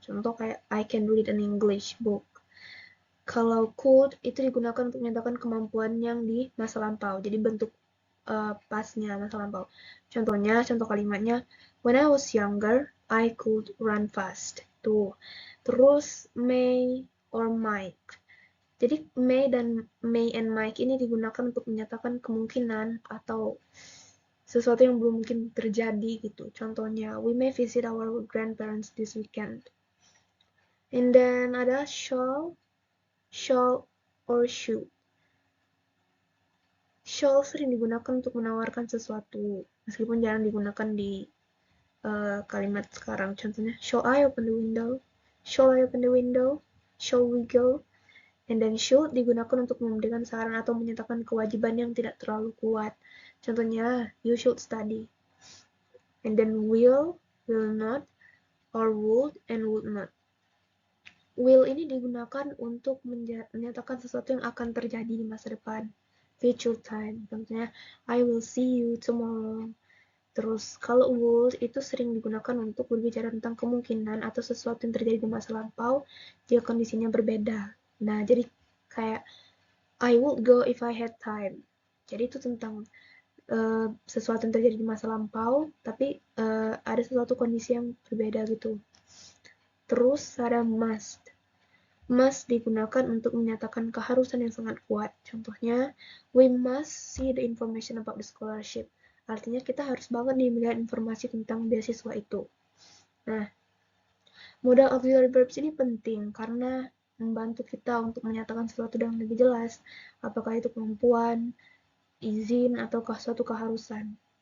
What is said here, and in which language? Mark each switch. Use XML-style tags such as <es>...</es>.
<id>Contoh kayak</id> <en>I can read an English book.</en> <id>Kalau could itu digunakan untuk menyatakan kemampuan yang di masa lampau. Jadi bentuk pasnya masa lampau. Contohnya, contoh kalimatnya,</id> <en>when I was younger, I could run fast.</en> <id>Tuh. Terus may or might. Jadi may and might ini digunakan untuk menyatakan kemungkinan atau sesuatu yang belum mungkin terjadi gitu.</id> <en>Contohnya, we may visit our grandparents this weekend. And then ada shall or should.</en> <id>Shall sering digunakan untuk menawarkan sesuatu, meskipun jarang digunakan di kalimat sekarang.</id> <en>Contohnya, shall I open the window? Shall I open the window? Shall we go?</en> <id>And then should digunakan untuk memberikan saran atau menyatakan kewajiban yang tidak terlalu kuat.</id> <en>Contohnya, you should study. And then will not, or would and would not.</en> <id>Will ini digunakan untuk menyatakan sesuatu yang akan terjadi di masa depan.</id> <en>Future time. Contohnya, I will see you tomorrow.</en> <id>Terus, kalau would itu sering digunakan untuk berbicara tentang kemungkinan atau sesuatu yang terjadi di masa lampau jika kondisinya berbeda. Nah, jadi kayak</id> <en>I would go if I had time.</en> <id>Jadi itu tentang sesuatu yang terjadi di masa lampau, tapi ada sesuatu kondisi yang berbeda gitu. Terus ada must. Must digunakan untuk menyatakan keharusan yang sangat kuat.</id> <en>Contohnya, we must see the information about the scholarship.</en> <id>Artinya kita harus banget nih melihat informasi tentang beasiswa itu. Nah, modal auxiliary verbs ini penting karena membantu kita untuk menyatakan sesuatu dengan lebih jelas, apakah itu kemampuan, izin, ataukah suatu keharusan.</id>